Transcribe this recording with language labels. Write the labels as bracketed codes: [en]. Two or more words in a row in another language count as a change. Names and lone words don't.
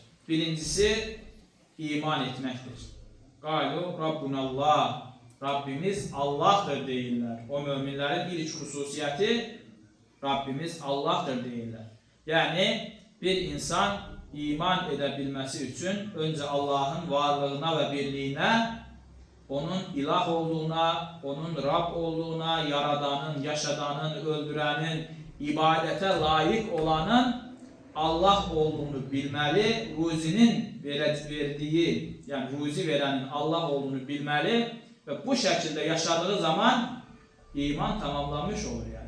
[az] Birincisi, iman etməkdir. [ar] قالوا ربنا الله, [tr] Rabbimiz Allah'tır [az] deyirlər. O möminlərin ilk xüsusiyyəti [tr] Rabbimiz Allah'tır [az] deyirlər. Yəni, bir insan iman edə bilməsi üçün öncə Allah'ın varlığına və birliyinə, onun ilah olduğuna, onun Rab olduğuna, yaradanın, yaşadanın, öldürenin, ibadete layık olanın Allah olduğunu bilməli, ruzinin verdiği, yani ruzi verenin Allah olduğunu bilməli ve bu şekilde yaşadığı zaman iman tamamlanmış olur yani.